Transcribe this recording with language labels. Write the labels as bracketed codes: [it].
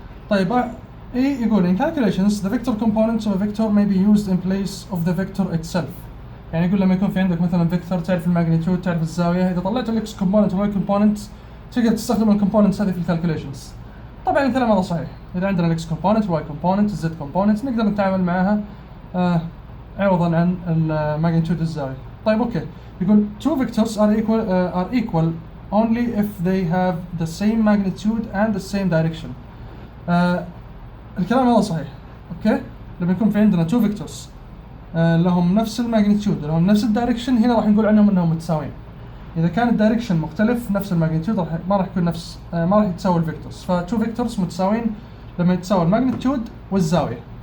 [ar] طيب ايه يقول [en] in calculations the vector components of a vector may be used in place of the vector itself. [ar] يعني يقول لما يكون في عندك مثلا فيكتور تعرف الماجنتيود تعرف الزاويه، اذا طلعت الاكس كومبوننت والواي كومبوننت تقدر تستخدم الكومبوننتس هذه في الكالكوليشنز. طبعا الكلام هذا صحيح، اذا عندنا الاكس كومبوننت والواي كومبوننت الزد كومبوننت نقدر نتعامل معها عوضا عن الماجنتيود الزاويه. طيب اوكي، يقول [en] two vectors are equal only if they have the same magnitude and the same direction. [ar] الكلام هذا صحيح. اوكي، لما يكون في عندنا two vectors لهم نفس الماجنتيود ولهم نفس الدايركشن، هنا راح نقول عنهم انهم متساويين. اذا كان الدايركشن مختلف نفس الماجنتيود ما راح يكون نفس ما راح يتساوي الفيكتورز. فتو فيكتورز متساويين لما يتساوي الماجنتيود والزاويه.